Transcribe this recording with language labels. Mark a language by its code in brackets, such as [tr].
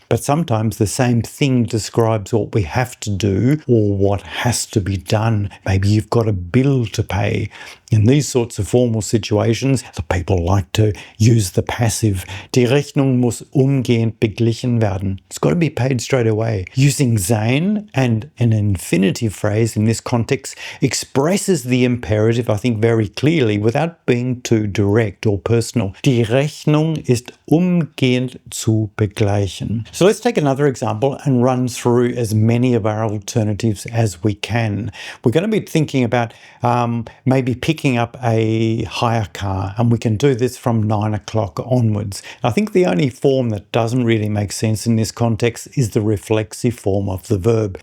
[en] But sometimes the same thing describes what we have to do or what has to be done. Maybe you've got a bill to pay. In these sorts of formal situations, the people like to use the passive. [de] Die Rechnung muss umgehend beglichen werden. [en] It's got to be paid straight away. Using sein and an infinitive phrase in this context expresses the imperative, I think, very clearly without being too direct or personal. [de] Die Rechnung ist umgehend zu begleichen. [en] So let's take another example and run through as many of our alternatives as we can. We're going to be thinking about maybe picking up a hire car, and we can do this from 9 o'clock onwards. I think the only form that doesn't really make sense in this context is the reflexive form of the verb.